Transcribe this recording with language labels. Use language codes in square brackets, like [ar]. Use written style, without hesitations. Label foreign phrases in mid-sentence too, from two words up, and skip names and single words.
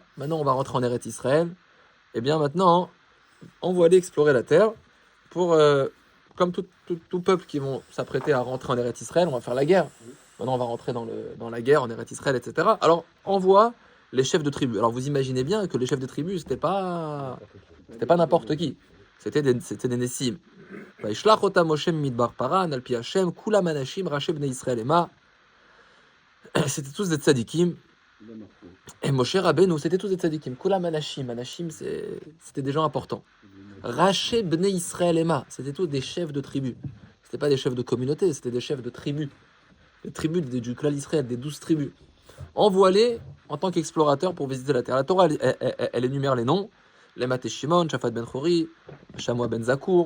[fr] Maintenant, on va rentrer en Eretz Israël. Eh bien, maintenant, envoie-les explorer la terre pour, comme tout peuple qui vont s'apprêter à rentrer en Eretz Israël, on va faire la guerre. Maintenant, on va rentrer dans la guerre en Eretz Israël, etc. Alors, envoie les chefs de tribu. Alors, vous imaginez bien que les chefs de tribu, c'était pas n'importe qui. C'était des Nessim. [he] וישלח אותם משה ממדבר פרן, על פי השם, כולם אנשים ראשי בני ישראל המה. [fr] C'était tous des tzadikim. Et Moshe Rabbeinu, c'était tous des tzadikim. [he] כולם אנשים. [fr] Anashim, c'était des gens importants. [he] ראשי בני ישראל המה. [fr] C'était tous des chefs de tribu. C'était pas des chefs de communauté, c'était des chefs de tribus. Les tribus du clan d'Israël, des 12 tribus. Envoie-les en tant qu'explorateurs pour visiter la terre. La Torah, elle énumère les noms. Lemat et Shimon, Shaphat ben Chori, Shamoua ben Zakour.